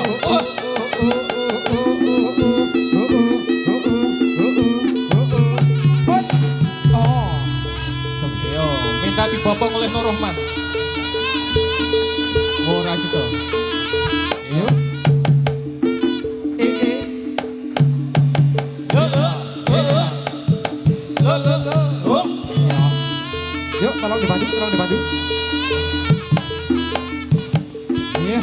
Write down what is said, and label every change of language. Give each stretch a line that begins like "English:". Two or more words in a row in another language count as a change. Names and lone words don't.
Indonesian: Oh. Iya, minta dibopong oleh Nur Rahman.
Javanese: Ora situ. Iya. Oh.
Indonesian: Yuk, tolong dibantu. Iya.